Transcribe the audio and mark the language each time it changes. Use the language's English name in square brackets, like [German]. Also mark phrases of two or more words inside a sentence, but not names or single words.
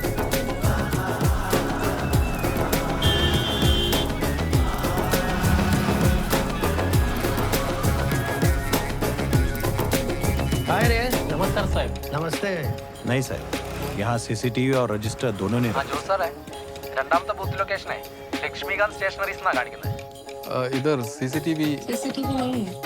[Hindi] हाय रे नमस्कार साहेब. नमस्ते. नहीं साहब, यहाँ सीसीटीवी और रजिस्टर दोनों ने [Malayalam] ആ ജോസ് സാറേ, രണ്ടാമത്തെ ബൂത്ത് ലൊക്കേഷനെ ലക്ഷ്മികാന്ത് സ്റ്റേഷനറീസ് എന്നാണ് കാണിക്കുന്നത്. [Hindi] इधर सीसीटीवी CCTV नहीं है.